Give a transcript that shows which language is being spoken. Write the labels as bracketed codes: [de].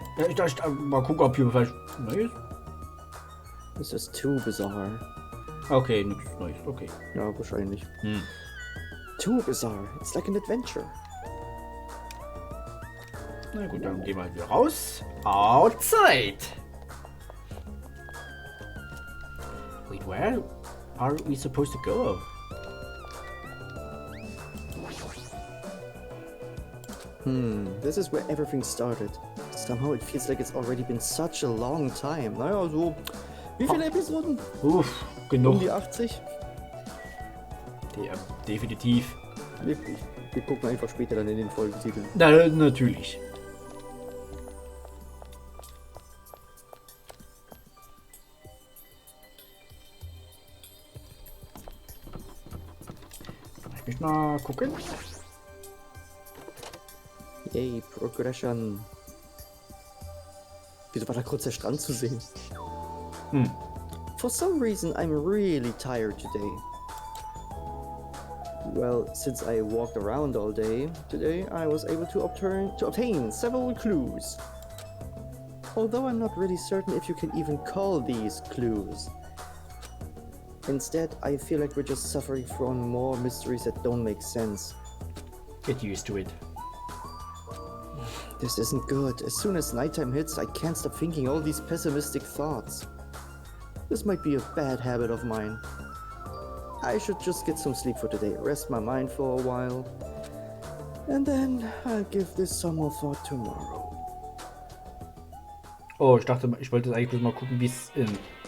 [de] Ja, ich dachte, mal gucken, ob hier vielleicht Neues. [en] This is too bizarre. [de] Okay, nichts Neues, okay. Ja, wahrscheinlich. [en] Too bizarre. It's like an adventure. [de] Na gut, dann gehen wir halt wieder raus. [en] Outside! Wait, where are we supposed to go? This is where everything started. Somehow it feels like it's already been such a long time. [de] Naja, so... Wie viele Episoden? Uff, genug. Um die 80? Ja, definitiv. Wir gucken einfach später dann in den Folgentiteln. Na, natürlich. Ich möchte mal gucken. [en] Yay, Progression. [de] Wieso war da kurz der Strand zu sehen? [en] For some reason, I'm really tired today. Well, since I walked around all day, today I was able to obtain several clues. Although I'm not really certain if you can even call these clues. Instead, I feel like we're just suffering from more mysteries that don't make sense. Get used to it. This isn't good. As soon as nighttime hits, I can't stop thinking all these pessimistic thoughts. This might be a bad habit of mine. I should just get some sleep for today, rest my mind for a while, and then I'll give this some more thought tomorrow. [de] Oh, ich dachte, ich wollte eigentlich bloß mal gucken, wie es in...